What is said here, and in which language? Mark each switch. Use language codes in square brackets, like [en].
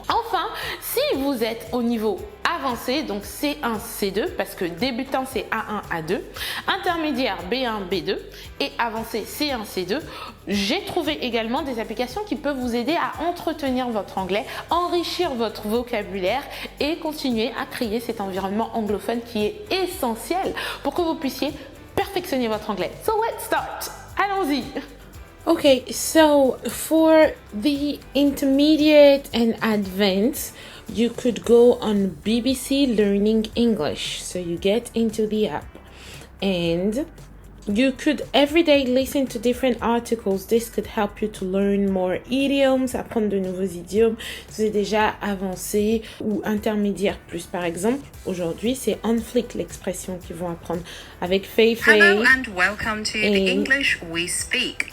[fr] Enfin, si vous êtes au niveau avancé, donc C1, C2, parce que débutant c'est A1, A2, intermédiaire B1, B2 et avancé C1, C2, j'ai trouvé également des applications qui peuvent vous aider à entretenir votre anglais, enrichir votre vocabulaire et continuer à créer cet environnement anglophone qui est essentiel pour que vous puissiez perfectionner votre anglais. [en] So let's start! [fr] Allons! allons-y. [en] Okay, so for the intermediate and advanced, you could go on BBC Learning English. So you get into the app and you could every day listen to different articles. This could help you to learn more idioms, [fr] apprendre de nouveaux idiomes. Si vous êtes déjà avancé ou intermédiaire plus, par exemple, aujourd'hui, c'est on fleek l'expression qu'ils vont apprendre avec Fei Fei. [en] Hello and welcome to the English We Speak.